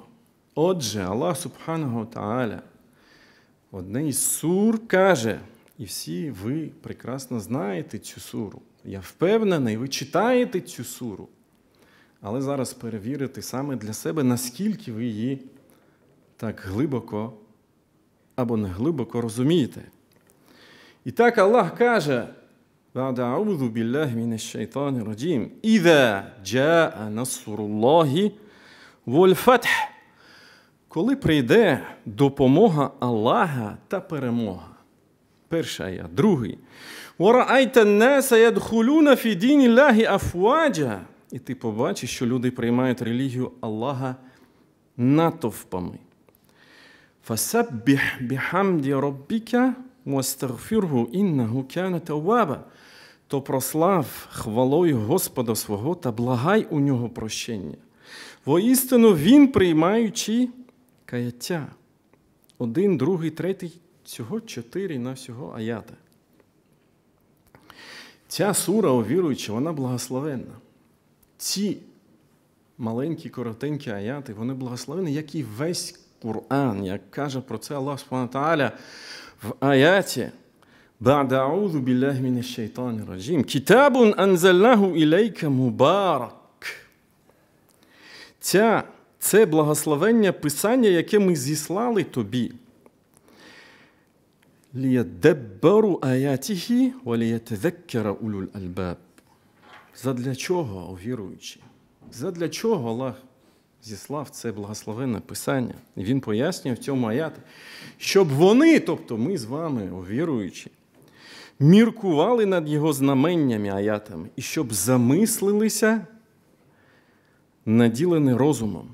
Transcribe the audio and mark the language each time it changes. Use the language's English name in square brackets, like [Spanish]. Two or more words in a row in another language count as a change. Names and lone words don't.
[Ukrainian] Отже, Аллах [Arabic] سبحانه وتعالى [Ukrainian] в одній із сур каже, і всі ви прекрасно знаєте цю суру. Я впевнений, ви читаєте цю суру. Але зараз перевірити саме для себе, наскільки ви її так глибоко або не глибоко розумієте. І так Аллах каже, [Arabic] «بعد أعوذ بالله من الشيطان الرجيم إذا جاء نصر الله والفتح». [Ukrainian] Коли прийде допомога Аллаха та перемога. Перший аят. Другий. [Arabic] «ورأيت الناس يدخلون في دين الله أفواجا». [Ukrainian] І ти побачиш, що люди приймають релігію Аллаха натовпами. [Arabic] «فسبح بحمد ربك واستغفره إنه كان توابا». [Ukrainian] То прослав хвалою Господа свого та благай у нього прощення. Воістину він, приймаючи каяття. 1, 2, 3, всього 4 на всього аята. Ця сура, о віруючі, вона благословенна. Ці маленькі, коротенькі аяти, вони благословені, як і весь Коран, як каже про це Аллах [Arabic] سبحانه وتعالى [Ukrainian] в аяті [Arabic] «بعد أعوذ بالله من الشيطان الرجيم كتاب أنزلناه إليك مبارك». [Ukrainian] Це благословення писання, яке ми зіслали тобі. [Arabic] «ليدبروا آياته وليتذكر أولو الألباب». [Ukrainian] Задля чого, о віруючі? Задля чого Аллах зіслав це благословенне писання? І він пояснює в цьому аяті, щоб вони, тобто ми з вами, о віруючі, міркували над його знаменнями, аятами, і щоб замислилися, наділені розумом.